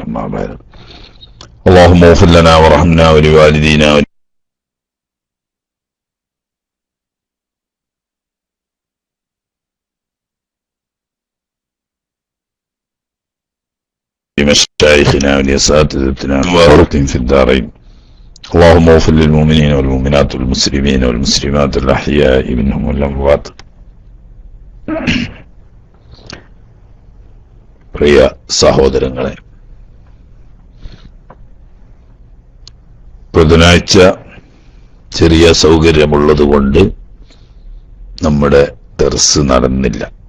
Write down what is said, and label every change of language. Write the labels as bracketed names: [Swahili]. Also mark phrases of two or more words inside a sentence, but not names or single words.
[Arabic] أما بعد، اللهم اغفر لنا وارحمنا ولوالدينا مشايخنا ولأساتذتنا وبارك في الدارين. اللهم اغفر للمؤمنين والمؤمنات والمسلمين والمسلمات الأحياء منهم والأموات. [Malayalam] പ്രിയ സഹോദരങ്ങളെ, ബുധനാഴ്ച ചെറിയ സൗകര്യമുള്ളത് കൊണ്ട് നമ്മുടെ ദർസ് നടന്നില്ല.